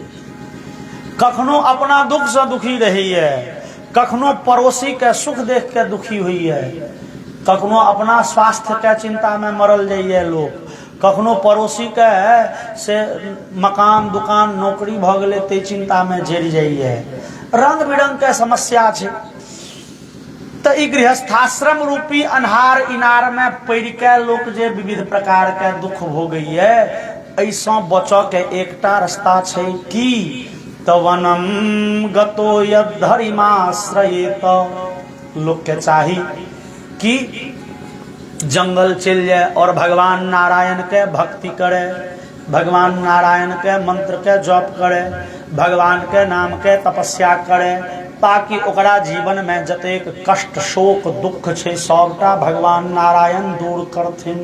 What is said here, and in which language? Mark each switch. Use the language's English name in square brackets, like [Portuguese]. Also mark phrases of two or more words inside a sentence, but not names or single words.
[Maithili] कखनो अपना दुख से दुखी रहैए, कखनो पड़ोसी के सुख देख के दुखी होइए, कखनो अपना स्वास्थ्य के चिंता में मरल जाइए लोग, कखनो पड़ोसी के से मकान दुकान नौकरी भ गेलै ते चिंता में जरि जाइए। रंग बिरंग के समस्या छै। तो ई गृहस्थाश्रम रूपी अन्हार इनार में पड़ के लोक जे विविध प्रकार के दुख भोगैए, ऐसा बचऽ के एकटा रास्ता छै कि तो [Sanskrit] वनम गतो यद्धरिमाश्रयेत। [Maithili] लोक के चाही कि जंगल चल जाए और भगवान नारायण के भक्ति करे, भगवान नारायण के मंत्र के जप करे, भगवान के नाम के तपस्या करे, ताकि ओकरा जीवन में जतेक कष्ट शोक दुख छै सबटा भगवान नारायण दूर करथिन।